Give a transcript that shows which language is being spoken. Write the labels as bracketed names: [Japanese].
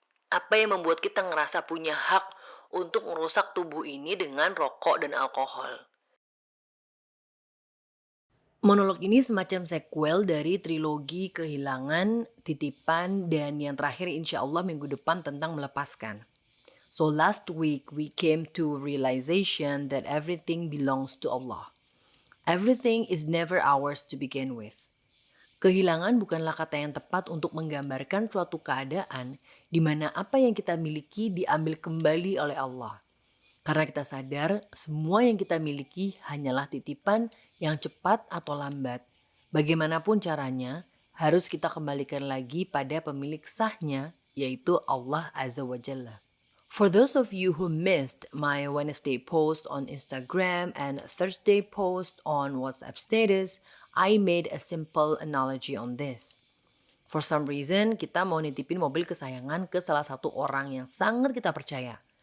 [Indonesian] Apa yang membuat kita ngerasa punya hak untuk merusak tubuh ini dengan rokok dan alkohol? Monolog ini semacam sequel dari trilogi Kehilangan, Titipan, dan yang terakhir insya Allah minggu depan tentang melepaskan. [English] So last week we came to realization that everything belongs to Allah. Everything is never ours to begin with. [Indonesian] Kehilangan bukanlah kata yang tepat untuk menggambarkan suatu keadaan di mana apa yang kita miliki diambil kembali oleh Allah. Karena kita sadar semua yang kita miliki hanyalah titipan yang cepat atau lambat. Bagaimanapun caranya, harus kita kembalikan lagi pada pemilik sahnya, yaitu Allah Azza wa Jalla. [English] For those of you who missed my Wednesday post on Instagram and Thursday post on WhatsApp status, I made a simple analogy on this. For some reason, [Indonesian] kita mau nitipin mobil kesayangan ke salah satu orang yang sangat kita percaya.